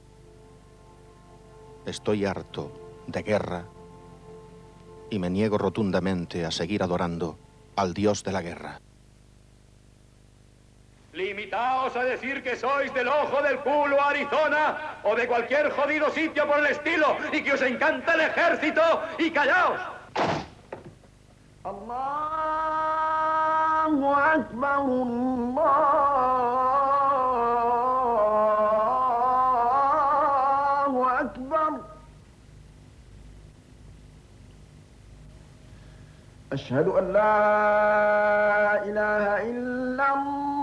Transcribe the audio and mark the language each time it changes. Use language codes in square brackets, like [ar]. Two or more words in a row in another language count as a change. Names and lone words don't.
[es] Estoy harto de guerra y me niego rotundamente a seguir adorando al Dios de la guerra. Limitaos a decir que sois del Ojo del Culo, Arizona, o de cualquier jodido sitio por el estilo, y que os encanta el ejército, y callaos. [ar] الله أكبر، الله أكبر. أشهد أن لا إله إلا الله.